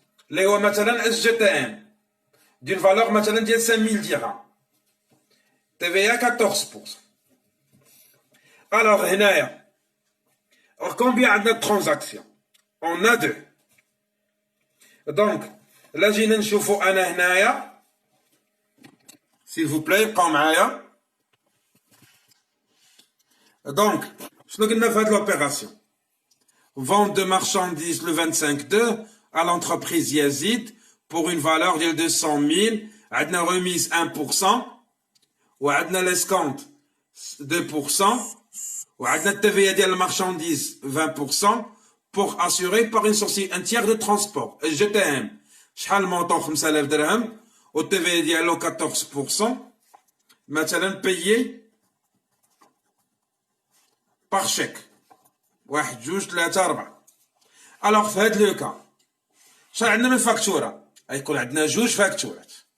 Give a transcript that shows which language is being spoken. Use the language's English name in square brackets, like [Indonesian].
[Arabic] اللي هو مثلا SGTM [French] d'une valeur [Arabic] مثلا ديال 5000 dirhams. [French] TVA 14%. Alors [Arabic] هنايا [French] combien [Arabic] عندنا [French] de transactions? On a 2. [Arabic] Donc là جينا نشوفوا انا هنايا [French] s'il vous plaît [Arabic] بقاو معايا. Donc شنو قلنا في هذه l'opération? [French] Vente de marchandises le 25/2 à l'entreprise Yazid pour une valeur de 200 000, [Arabic] عندنا [French] remise 1%, [Arabic] وعندنا [French] l'escompte 2%, [Arabic] وعندنا التTVA ديال المارشانديز [French] 20% pour assurer par une société un tiers de transport. [Arabic] SGTM شحال المونطون 5000 درهم والتTVA ديالو 14%, مثلا [French] payé par chèque [Arabic] 1 2 3 4. Alors في هذا لو كا شحال عندنا من فاكتوره؟ غيكون عندنا جوج فاكتورات.